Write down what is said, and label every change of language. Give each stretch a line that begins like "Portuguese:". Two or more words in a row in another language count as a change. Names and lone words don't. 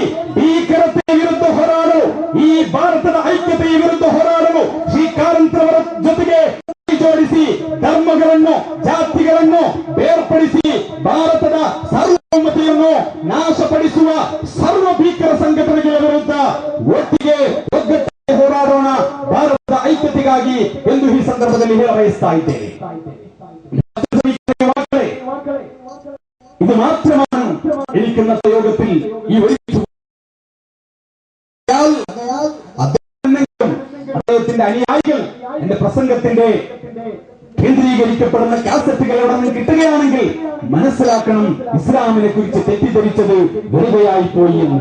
Kannada: ಭೀಕರತೆಯ ವಿರುದ್ಧ ಹೋರಾಡಲು, ಈ ಭಾರತದ ಐಕ್ಯತೆಯ ವಿರುದ್ಧ ಹೋರಾಡಲು ಶ್ರೀಕಾರಂತರವರ ಜೊತೆಗೆ ಕೈ ಜೋಡಿಸಿ ಧರ್ಮಗಳನ್ನು, ಜಾತಿಗಳನ್ನು ಬೇರ್ಪಡಿಸಿ ಭಾರತದ ಸಾರ್ವಭೌಮತೆಯನ್ನು ನಾಶಪಡಿಸುವ ಸರ್ವ ಭೀಕರ ಸಂಘಟನೆಗಳ ವಿರುದ್ಧ ಒಗ್ಗಟ್ಟಾಗಿ ಹೋರಾಡೋಣ, ಭಾರತದ ಐಕ್ಯತೆಗಾಗಿ ಎಂದು ಈ ಸಂದರ್ಭದಲ್ಲಿ ಹೇಳ ಬಯಸ್ತಾ ಇದ್ದೇನೆ.
Malayalam: ഇത് മാത്രമാണ് എനിക്ക് ഇന്നത്തെ യോഗത്തിൽ ഈ അദ്ദേഹത്തിന്റെ അനുയായികൾ എന്റെ പ്രസംഗത്തിന്റെ കേന്ദ്രീകരിക്കപ്പെടുന്ന കാസറ്റുകൾ എവിടെ നിന്ന് കിട്ടുകയാണെങ്കിൽ മനസ്സിലാക്കണം, ഇസ്ലാമിനെ കുറിച്ച് തെറ്റിദ്ധരിച്ചത് വെറുതെയായി പോയി എന്ന്.